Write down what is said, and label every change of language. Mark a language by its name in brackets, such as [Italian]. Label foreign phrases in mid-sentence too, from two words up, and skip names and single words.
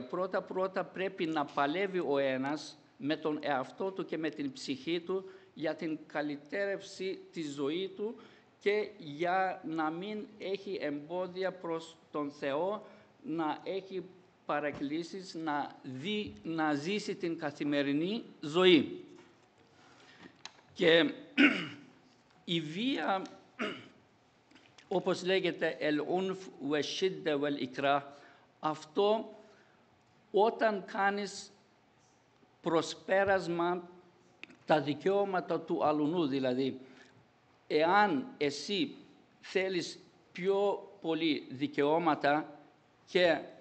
[Greek] Πρώτα πρέπει να παλεύει ο ένας με τον εαυτό του και με την ψυχή του για την καλυτέρευση της ζωής του και για να μην έχει εμπόδια προς τον Θεό, να έχει παρεκκλήσεις, να ζήσει την καθημερινή ζωή. Και η βία, όπως λέγεται [Arabic] العنف والشدة والإكراه, [Greek] αυτό όταν κάνεις προσπέρασμα τα δικαιώματα του αλουνού, δηλαδή εάν εσύ θέλεις πιο πολύ δικαιώματα και